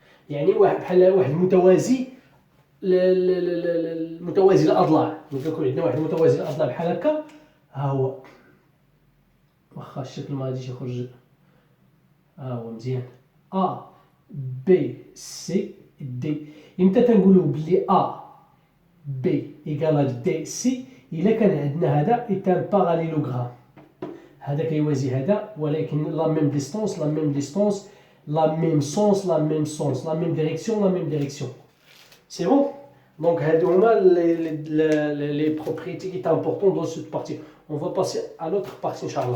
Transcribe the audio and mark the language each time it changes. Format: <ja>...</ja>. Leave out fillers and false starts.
<ar>يعني بحال واحد المتوازي المتوازي الاضلاع. ملي كيكون عندنا واحد المتوازي الاضلاع بحال هكا، ها هو واخا الشكل ما غاديش يخرج، ها هو مزيان. A B C D. امتى تنقولوا بلي A B égale D C؟ الا كان عندنا هذا</ar> <fr>est un parallélogramme.</fr> <ar>هذا كيوازي هذا، ولكن لا ميم ديستونس لا ميم سونس لا ميم ديريكسيون.</ar> <fr>سي بون.</fr> <ar>دونك هادو هما لي بروبريتي</ar> <fr>qui est important dans cette partie. On va passer à l'autre partie ان شاء الله.</fr>